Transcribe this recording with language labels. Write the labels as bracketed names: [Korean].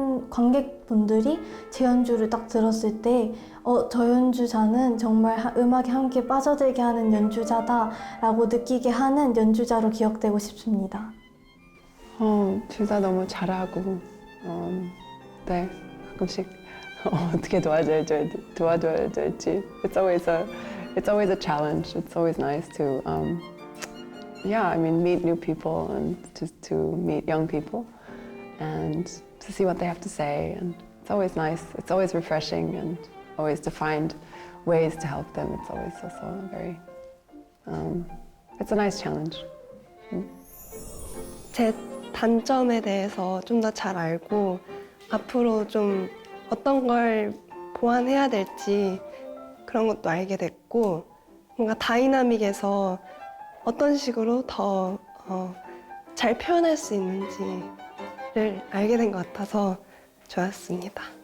[Korean] 관객분들이 제 연주를 딱 들었을 때 저 연주자는 정말 음악에 함께 빠져들게 하는 연주자다라고 느끼게 하는 연주자로 기억되고 싶습니다. 둘 다 너무 잘하고 네, 가끔씩 어떻게 도와줘야 될지 [English] it's always a challenge. It's always nice to meet new people and to meet young people and to see what they have to say, and it's always nice. It's always refreshing and always to find ways to help them. It's always also very it's a nice challenge. [Korean] 제 단점에 대해서 좀 더 잘 알고 앞으로 좀 어떤 걸 보완해야 될지 그런 것도 알게 됐고, 뭔가 다이나믹에서 어떤 식으로 더 잘 표현할 수 있는지를 알게 된 것 같아서 좋았습니다.